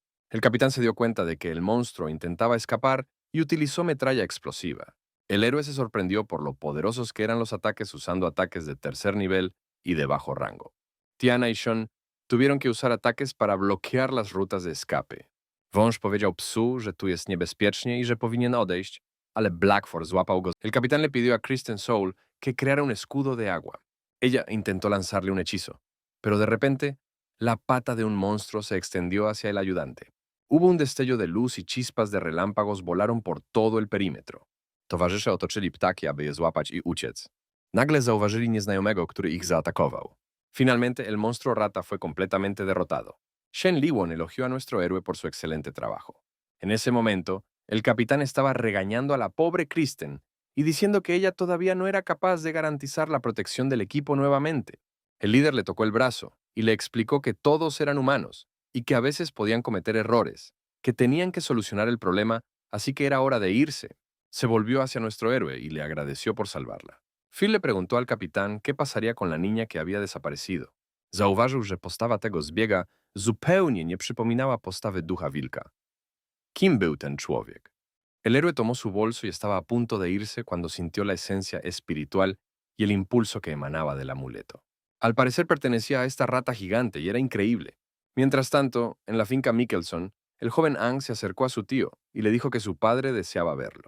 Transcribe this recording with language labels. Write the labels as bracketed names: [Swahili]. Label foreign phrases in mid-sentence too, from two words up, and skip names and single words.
[Spanish] El capitán se dio cuenta de que el monstruo intentaba escapar y utilizó metralla explosiva. El héroe se sorprendió por lo poderosos que eran los ataques usando ataques de tercer nivel y de bajo rango. Tiana y Sean tuvieron que usar ataques para bloquear las rutas de escape. [Polish] Wąż powiedział psu, że tu jest niebezpiecznie i że powinien odejść, ale Blackford złapał go. [Spanish] El capitán le pidió a Kristen Soul que creara un escudo de agua. Ella intentó lanzarle un hechizo, pero de repente, la pata de un monstruo se extendió hacia el ayudante. Hubo un destello de luz y chispas de relámpagos volaron por todo el perímetro. [Polish] Towarzysze otoczyli ptaki, aby je złapać i uciec. Nagle zauważyli nieznajomego, który ich zaatakował. [Spanish] Finalmente, el monstruo rata fue completamente derrotado. Shen Liwon elogió a nuestro héroe por su excelente trabajo. En ese momento, el capitán estaba regañando a la pobre Kristen y diciendo que ella todavía no era capaz de garantizar la protección del equipo nuevamente. El líder le tocó el brazo y le explicó que todos eran humanos y que a veces podían cometer errores, que tenían que solucionar el problema, así que era hora de irse. se volvió hacia nuestro héroe y le agradeció por salvarla. Phil le preguntó al capitán qué pasaría con la niña que había desaparecido. [Polish] Zauważył, że postawa tego zbiega zupełnie nie przypominała postawy ducha wilka. ¿Quién był ten człowiek? [Spanish] El héroe tomó su bolso y estaba a punto de irse cuando sintió la esencia espiritual y el impulso que emanaba del amuleto. Al parecer pertenecía a esta rata gigante y era increíble. Mientras tanto, en la finca Mickelson, el joven Ang se acercó a su tío y le dijo que su padre deseaba verlo.